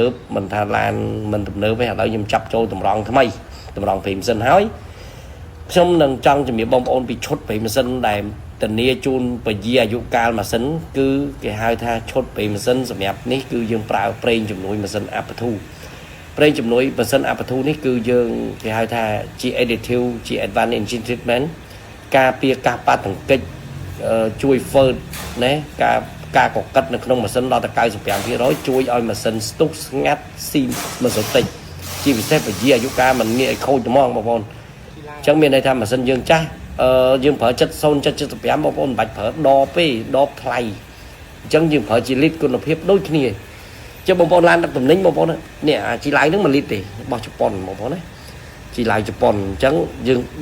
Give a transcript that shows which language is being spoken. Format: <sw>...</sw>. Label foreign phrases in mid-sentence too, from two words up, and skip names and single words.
<km>បមិនថាឡានមិនទំនើបទេឥឡូវខ្ញុំចាប់ចូលតម្រង់ថ្មីតម្រង់ប្រេងម៉ាស៊ីនហើយខ្ញុំនឹងចង់ជំរាបបងប្អូនពីឈុតប្រេងម៉ាស៊ីនដែលធានាជូនពជាអាយុកាលម៉ាស៊ីនគឺគេ ហៅថាឈុតប្រេងម៉ាស៊ីនសម្រាប់នេះគឺយើងប្រើប្រេងជំនួយម៉ាស៊ីនអាប់ធូប្រេងជំនួយម៉ាស៊ីនអាប់ធូនេះគឺយើងគេហៅថា ជា additive ជា</km> <en>advanced engine treatment</en> <km>ការពារការប៉ះទង្គិចជួយ first ណាការកកិតនៅក្នុងម៉ាស៊ីនដល់ទៅ 95% ជួយឲ្យម៉ាស៊ីនស្ទុះស្ងាត់ស៊ីម៉ាស៊ីនតិចជាពិសេសពជាអាយុកាលមិនងាយឲ្យខូចហ្មងបងប្អូនអញ្ចឹងមានន័យថាម៉ាស៊ីនយើងចាស់យើងប្រើ7075បងប្អូនមិនបាច់ប្រើដបទេដបថ្លៃអញ្ចឹងយើងប្រើជាលីត្រគុណភាពដូចគ្នាចុះបងប្អូនឡានដឹកទំនិញបងប្អូននេះអាជីឡៅហ្នឹង1លីត្រទេរបស់ជប៉ុនបងប្អូនណាជីឡៅជប៉ុនអញ្ចឹងយើង</km>